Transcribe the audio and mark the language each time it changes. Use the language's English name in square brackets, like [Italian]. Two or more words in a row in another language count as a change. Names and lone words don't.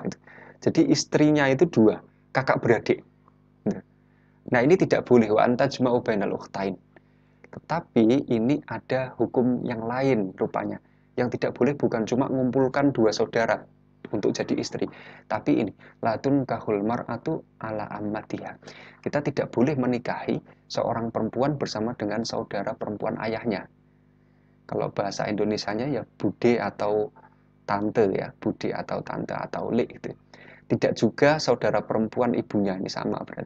[Indonesian] Jadi istrinya itu dua, kakak beradik. Nah ini tidak boleh [Arabic] وأن تجمعوا بين الأختين. [Indonesian] Tetapi ini ada hukum yang lain rupanya. Yang tidak boleh bukan cuma mengumpulkan dua saudara untuk jadi istri. Tapi ini, [Arabic] لا تنكح المرأة على عمتها. [Indonesian] Kita tidak boleh menikahi seorang perempuan bersama dengan saudara perempuan ayahnya. Kalau bahasa Indonesianya ya bude atau tante ya, bude atau tante atau le gitu. Tidak juga saudara perempuan ibunya, ini sama berarti.